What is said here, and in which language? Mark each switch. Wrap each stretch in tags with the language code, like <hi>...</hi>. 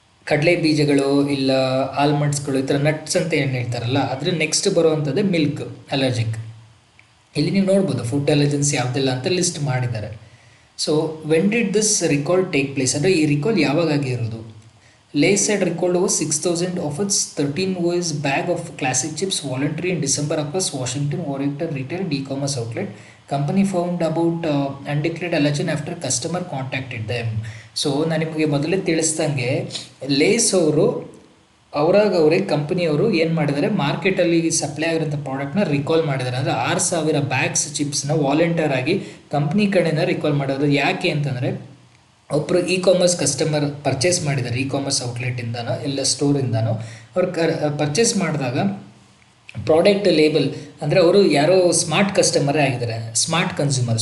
<kn>ಕಡಲೆ ಬೀಜಗಳು ಇಲ್ಲ ಆಲ್ಮಂಡ್ಸ್ಗಳು ಈ ಥರ ನಟ್ಸ್ ಅಂತ ಏನು ಹೇಳ್ತಾರಲ್ಲ, ಅದ್ರ ನೆಕ್ಸ್ಟ್ ಬರುವಂಥದ್ದೇ ಮಿಲ್ಕ್ ಅಲರ್ಜಿಕ್. ಇಲ್ಲಿ ನೀವು ನೋಡ್ಬೋದು ಫುಡ್ ಅಲರ್ಜೆನ್ಸ್ ಯಾವುದೆಲ್ಲ ಅಂತ ಲಿಸ್ಟ್ ಮಾಡಿದ್ದಾರೆ. So</kn> <en>when did this recall take place,</en> <kn>ಅಂದರೆ ಈ ರಿಕಾಲ್ ಯಾವಾಗ ಆಗಿರೋದು?</kn> <en>Lay's had recalled over 6,000 of its 13 OS bag of classic chips voluntary in December across Washington, Oregon retail and e-commerce outlet. Company found about undeclared allergen after customer contacted them.</en> <kn>So ನಾನು ನಿಮಗೆ ಮೊದಲೇ ತಿಳಿಸ್ದಂಗೆ lace ಅವರು ಅವರೇ ಕಂಪನಿಯವರು ಏನು ಮಾಡಿದ್ದಾರೆ, ಮಾರ್ಕೆಟಲ್ಲಿ supply ಆಗಿರೋಂಥ ಪ್ರಾಡಕ್ಟ್ನ ರಿಕಾಲ್ ಮಾಡಿದ್ದಾರೆ. ಅಂದರೆ 6,000 ಬ್ಯಾಗ್ಸ್ ಚಿಪ್ಸ್ನ ವಾಲಂಟಿಯರ್ ಆಗಿ ಕಂಪ್ನಿ ಕಡೆಯಿಂದ ರಿಕಾಲ್ ಮಾಡೋದು. ಯಾಕೆ ಅಂತಂದರೆ ಒಬ್ಬರು ಕಾಮರ್ಸ್ ಕಸ್ಟಮರ್ ಪರ್ಚೇಸ್ ಮಾಡಿದ್ದಾರೆ, ಕಾಮರ್ಸ್ ಔಟ್ಲೆಟಿಂದನೋ ಇಲ್ಲ ಸ್ಟೋರಿಂದನೋ ಅವ್ರು ಪರ್ಚೇಸ್ ಮಾಡಿದಾಗ ಪ್ರಾಡಕ್ಟ್ ಲೇಬಲ್ ಅಂದರೆ ಅವರು ಯಾರೋ ಸ್ಮಾರ್ಟ್ ಕಸ್ಟಮರೇ ಆಗಿದ್ದಾರೆ, ಸ್ಮಾರ್ಟ್ ಕನ್ಸ್ಯೂಮರ್.</kn>